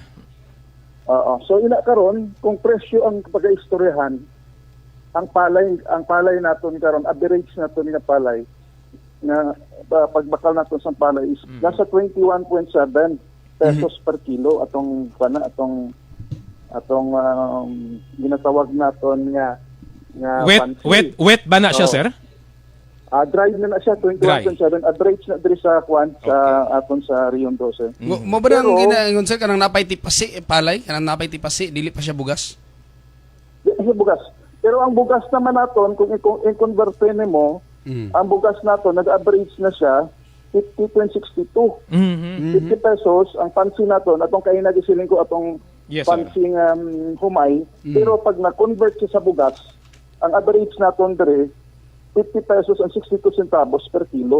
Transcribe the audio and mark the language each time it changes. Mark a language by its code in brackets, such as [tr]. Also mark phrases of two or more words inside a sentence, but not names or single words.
[hil] So ina karon kung presyo ang pag-istoryahan, ang palay naton karon, average naton nga palay nga pagbakal naton sa palay is nasa 21.7 [en] pesos per kilo [hil] atong ginatawag naton nga wet ba na siya, sir? Dry na siya 21.7 average na diri sa aton sa Region 12. Mo ba nang ginaingon sir kanang napay tipasi palay, kanang napay tipasi dili pa siya bugas? Di siya bugas. Pero ang bugas naman naton kung i-convert mo, ang bugas naton nag-average na siya 50.62. 50 pesos ang pansi naton atong kay nagisiling ko atong pansing humay, pero pag na-convert siya sa bugas, ang average naton dire 50 [en] pesos and 62 centavos per kilo.